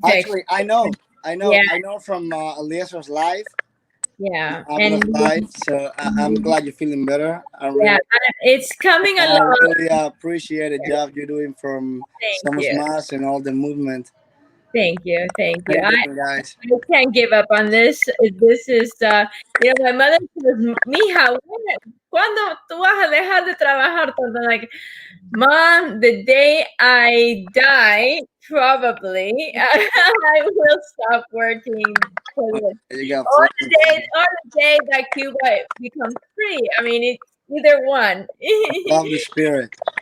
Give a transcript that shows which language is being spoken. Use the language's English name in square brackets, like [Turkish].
[English] Actually, I know from Eliezer's live. Yeah, live. So I'm glad you're feeling better. It's coming along. I really appreciate the job you're doing from Somos Más and all the movement. Thank you. Guys. I can't give up on this. This is, my mother says, [Spanish] mija, ¿cuándo tú vas a dejar de trabajar? [English] Like, Mom, the day I die, probably, I will stop working. Or the day that Cuba becomes free. I mean, it's either one. Love the spirit.